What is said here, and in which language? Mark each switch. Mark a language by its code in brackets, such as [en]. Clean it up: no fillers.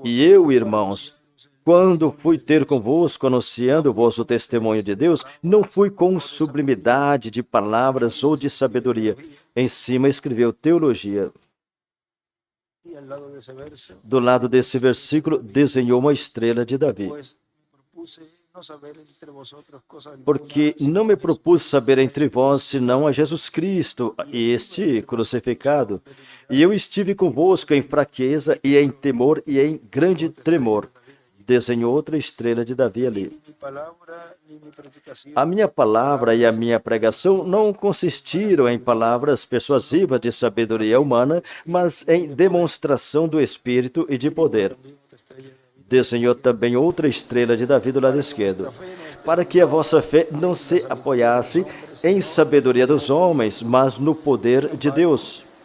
[pt] E eu, irmãos, quando fui ter convosco anunciando o vosso testemunho de Deus, não fui com sublimidade de palavras ou de sabedoria. Em cima escreveu teologia. [es] y al lado de ese verso, [pt] Do lado desse versículo, desenhou uma estrela de Davi. [es] pues me propuse no saber entre vosotros cosa alguna, [pt] Porque não me propus saber entre vós, senão a Jesus Cristo, este crucificado. E eu estive convosco em fraqueza e em temor e em grande tremor. Desenhou outra estrela de Davi ali. [es] ni mi palabra ni mi predicación [pt] A minha palavra e a minha pregação não consistiram em palavras persuasivas de sabedoria humana, mas em demonstração do Espírito e de poder. Desenhou também outra estrela de Davi do lado esquerdo, para que a vossa fé não se apoiasse em sabedoria dos homens, mas no poder de Deus.